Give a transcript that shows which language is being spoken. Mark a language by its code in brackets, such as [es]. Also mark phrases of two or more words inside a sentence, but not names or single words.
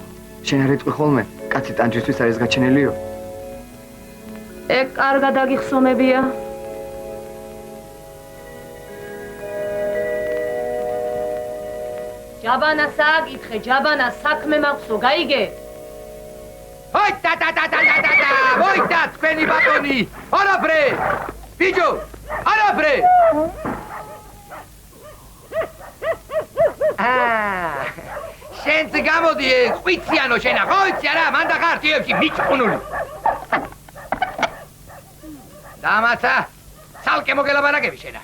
[ka] შენ არ ეტყვი ხოლმე, კაცი ტანჯვისთვის არის გაჩენილიო? ეგ კარგად აგიხსომებია. ჯაბანა სააკითხე, ჯაბანა საქმე მაქვსო, გაიგე? Ой, та-та-та-та-та-та! Войта, თქვენი ბატონი! არაფრე! ბიჯო, არაფრე! შენც გამოდი, ყვიციანო შენა, ხო იცი არა, მანდა ხარტიებში მიჭყუნული. დამაცა, ცალკე მოგელაბარაგები შენა.